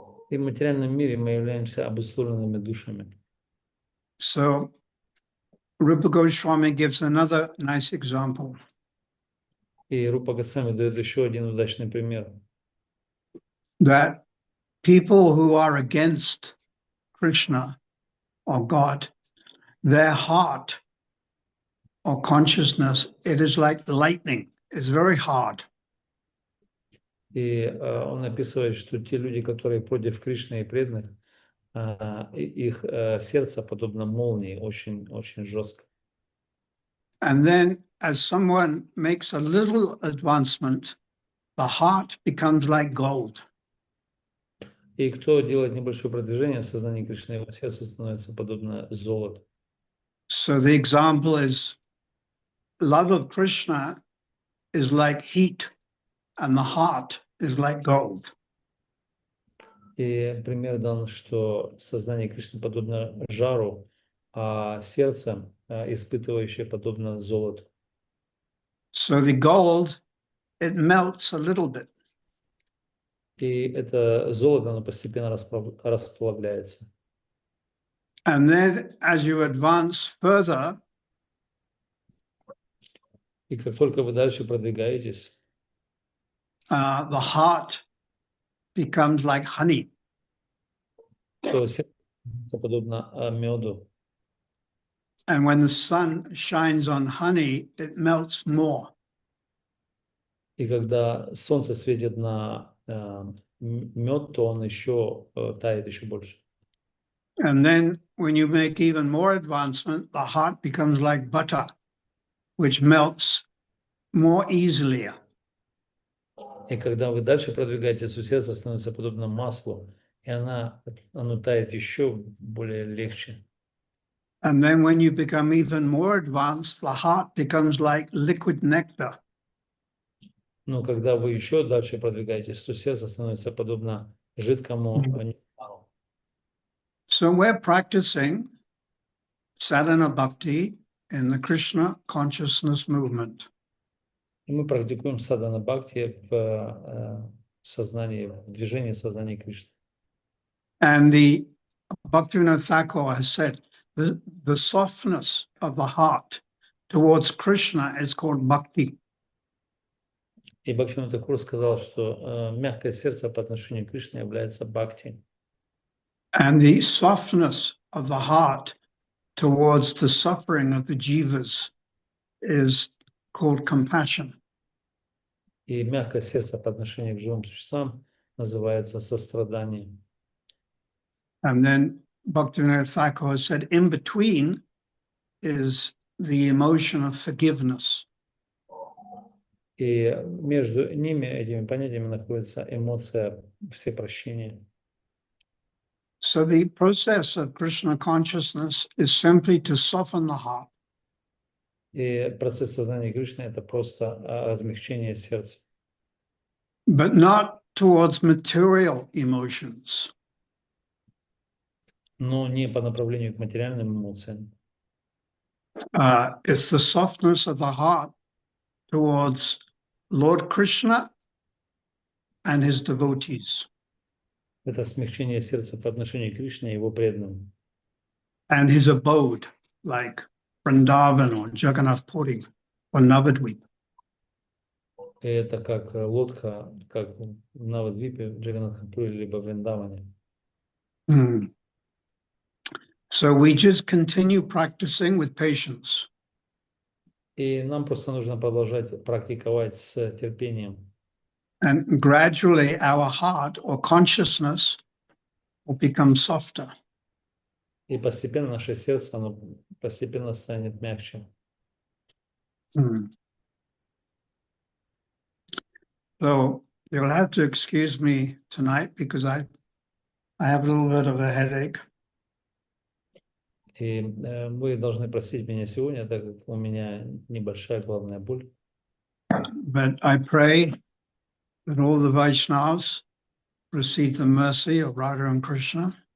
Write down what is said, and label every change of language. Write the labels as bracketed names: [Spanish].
[Russian] И в материальном мире мы являемся обусловленными душами. [English] So Rupa Goswami gives another nice example. [Russian] И Рупа Госвами дает еще один удачный пример. [English] That people who are against Krishna or God, their heart or consciousness, it is like lightning. It's very hard. [Russian] И он описывает, что те люди, которые против Кришны и преданных, их сердце подобно молнии, очень жестко. [English] And then as someone makes a little advancement, the heart becomes like gold. [Russian] И кто делает небольшое продвижение в сознании Кришны, его сердце становится подобно золоту. [English] So the example is love of Krishna is like heat and the heart is like gold. [Russian] И пример дан, что сознание Кришны подобно жару, а сердце, испытывающее, подобно золоту. [English] So the gold, it melts a little bit. [Russian] И это золото, оно постепенно расплавляется. [English] And then as you advance further, [Russian] И как только вы дальше продвигаетесь, [English] the heart becomes like honey. [Russian] то сердце подобно меду. [English] And when the sun shines on honey, it melts more. [Russian] И когда солнце светит на мед, то он еще тает еще больше. [English] And then when you make even more advancement, the heart becomes like butter, which melts more easily. [Russian] И когда вы дальше продвигаетесь, то сердце становится подобно маслу, и оно тает еще более легче. [English] And then when you become even more advanced, the heart becomes like liquid nectar. [Russian] Но когда вы еще дальше продвигаетесь, то сердце становится подобно жидкому нектару. [English] So we're practicing sadhana bhakti in the Krishna consciousness movement. [Russian] И мы практикуем садхана бхакти в сознании, в движении сознания Кришны. [English] And the Bhaktivinoda Thakur has said the softness of the heart towards Krishna is called bhakti. [Russian] И Бхактивinoda Тхакур сказал, что мягкое сердце по отношению к Кришне является бхакти. [English] And the softness of the heart towards the suffering of the jivas is called compassion. [Russian] И мягкое сердце по отношению к живым существам называется сострадание. [English] And then Bhaktivinoda Thakur said in between is the emotion of forgiveness. [Russian] И между ними, этими понятиями, находится эмоция всепрощения. [English] So the process of Krishna consciousness is simply to soften the heart. [Russian] И процесс сознания Кришны – это просто размягчение сердца. [English] But not towards material emotions. [Russian] Но не по направлению к материальным эмоциям. [English] It's the softness of the heart towards Lord Krishna and his devotees. [Russian] Это смягчение сердца по отношению к Кришне и его преданным. [English] And his abode, like Vrindavan or Jagannath Puri or Navadvip. [Russian] И это как лодка, как в Навадвипе, Джаганнатхапуре, либо в Вриндаване. [English] So we just continue practicing with patience. [Russian] И нам просто нужно продолжать практиковать с терпением. [English] And gradually our heart or consciousness will become softer. [Russian] И постепенно наше сердце, оно постепенно станет мягче. [English] So you'll have to excuse me tonight because I have a little bit of a headache. [Russian] И вы должны простить меня сегодня, так как у меня небольшая головная боль. [English] But I pray that all the Vaishnavas receive the mercy of Radha and Krishna.